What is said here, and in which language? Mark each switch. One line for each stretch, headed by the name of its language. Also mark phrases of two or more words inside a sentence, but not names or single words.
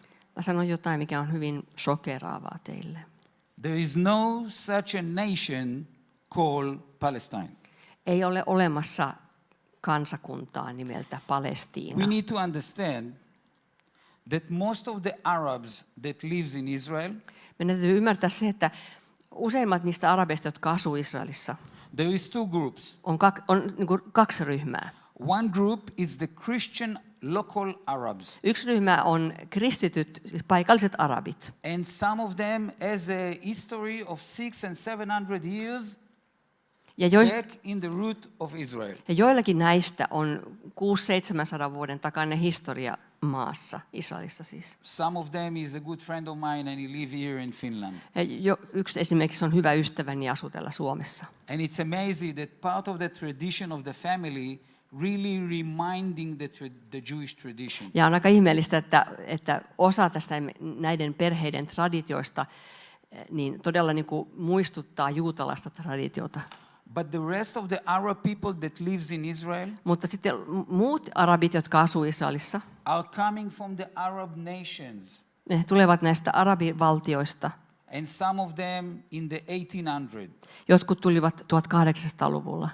Finnish: Mä sanon jotain, mikä on hyvin shokeraavaa teille.
English: There is no such a nation called Palestine.
Finnish: Ei ole olemassa kansakuntaa nimeltä Palestiina.
English: We need to understand that most of the Arabs that lives in Israel,
Finnish: Meidän täytyy ymmärtää se, että useimmat niistä arabeista, jotka asuu Israelissa,
English: there is two groups.
Finnish: on niin kuin kaksi ryhmää.
English: One group is the Christian local Arabs.
Finnish: Yksi ryhmä on kristityt, siis paikalliset arabit.
English: And some of them has a history of 600 and 700 years back in the root of Israel.
Finnish: Ja joillakin näistä on 600-700 vuoden takainen historia maassa, Israelissa siis.
English: Some of them is a good friend of mine and he live here in Finland.
Finnish: Ja yksi esimerkiksi on hyvä ystäväni asuu täällä Suomessa.
English: And it's amazing that part of the tradition of the family really reminding the Jewish tradition.
Finnish: Ja on aika ihmeellistä, että osa tästä näiden perheiden traditioista niin todella niin kuin muistuttaa juutalaista traditiota.
English: But the rest of the Arab people that lives in Israel
Finnish: Mutta sitten muut arabit, jotka asuu Israelissa,
English: are coming from the Arab nations.
Finnish: ne tulevat näistä arabivaltioista.
English: And some of them in the 1800s.
Finnish: Jotkut tulivat 1800-luvulla.